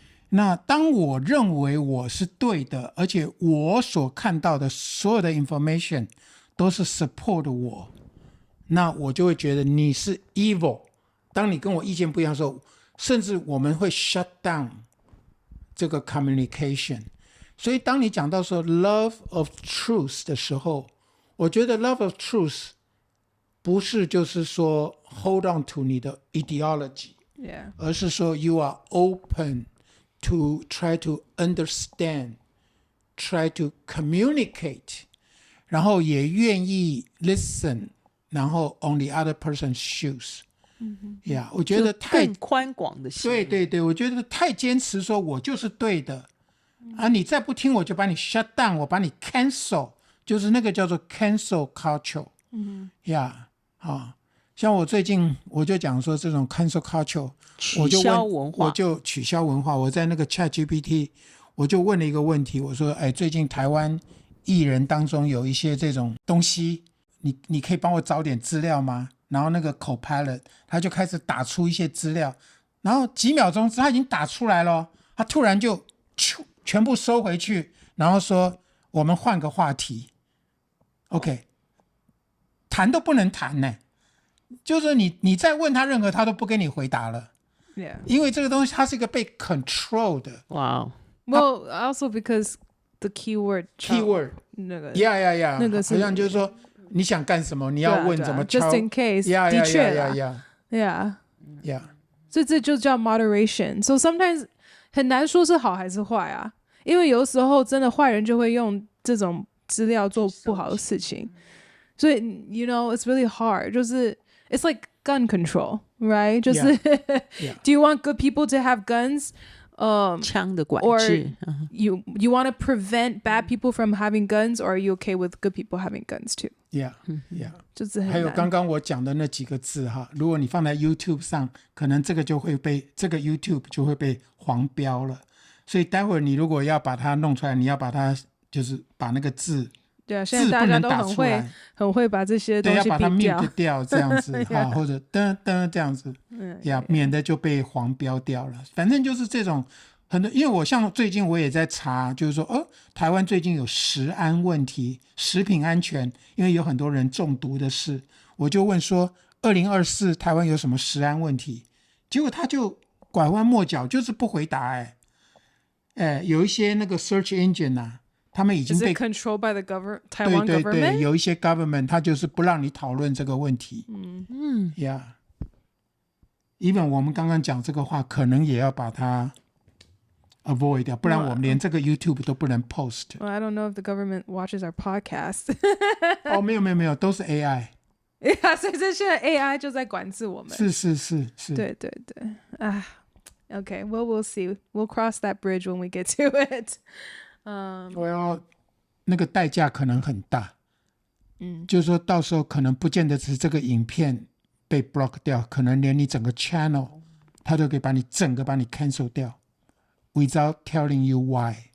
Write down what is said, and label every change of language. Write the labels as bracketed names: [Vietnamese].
[Chinese] 那当我认为我是对的，而且我所看到的所有的 information 都是 support 我，那我就会觉得你是 evil。当你跟我意见不一样的时候，甚至我们会 shut down 这个 communication。所以当你讲到说 love of truth 的时候，我觉得 love of truth 不是就是说 [English] hold on to [Chinese] 你的 ideology，而是说 [English] you are open to try to understand, try to communicate， [Chinese] 然后也愿意 [English] listen， 然后 on the other person's shoes。 [Chinese] 呀，我觉得太更宽广的心。对对对，我觉得太坚持说我就是对的啊，你再不听我就把你 [English] shut down， [Chinese] 我把你 cancel， 就是那个叫做 [English] cancel culture。 [Chinese] 呀，像我最近我就讲说这种 cancel culture，取消文化，我就取消文化。我在那个 ChatGPT， 我就问了一个问题，我说，哎，最近台湾艺人当中有一些这种东西，你可以帮我找点资料吗？然后那个 Copilot 他就开始打出一些资料，然后几秒钟他已经打出来了，他突然就全部收回去，然后说我们换个话题 ，OK， 谈都不能谈呢，就是你再问他任何他都不跟你回答了。 [English] Yeah. [Chinese] 因为这个东西它是一个被 control 的。哇、 [English] Well, also because the keyword [Chinese] 那个 [English] yeah， [Chinese] 那个是好像就是说你想干什么，你要问怎么敲。 [English] Just in case， [Chinese] 的确啦。 [English] Yeah， [Chinese] 所以这就叫 moderation. [English] So sometimes [Chinese] 很难说是好还是坏啊，因为有时候真的坏人就会用这种资料做不好的事情。所以 [English] you know it's really hard. [Chinese] 就是 [English] it's like gun control, right? [Chinese] 就是 [English] do you want good people to have guns? [Chinese] 枪的管制。 [English] You want to prevent bad people from having guns, or are you okay with good people having guns too? Yeah. [Chinese] 就是很难。还有刚刚我讲的那几个字哈，如果你放在 YouTube 上，可能这个 YouTube 就会被黄标了。所以待会儿你如果要把它弄出来，你要把它就是把那个字。对啊，现在大家都很会把这些东西对，要把它 [English] mute [Chinese] 掉这样子或者噔噔这样子免得就被黄标掉了。反正就是这种很多，因为我像最近我也在查，就是说台湾最近有食安问题，食品安全，因为有很多人中毒的事，我就问说2024台湾有什么食安问题，结果他就拐弯抹角，就是不回答。有一些那个 search engine 啊，他们已经被 [English] controlled by the Taiwan government。 [Chinese] 对，有一些 government 他就是不让你讨论这个问题。 even 我们刚刚讲这个话，可能也要把它 avoid 掉，不然我们连这个 YouTube 都不能 post。 [English] Well, I don't know if the government watches our podcast. [Chinese] 没有，都是 AI。所以这现在 AI 就在管制我们。是。对 [English] Okay, well, we'll see. We'll cross that bridge when we get to it. [Chinese] 那个代价可能很大。就是说到时候可能不见得只是这个影片被 block 掉，可能连你整个 channel 他都可以把你整个把你 cancel 掉 [English] without telling you why。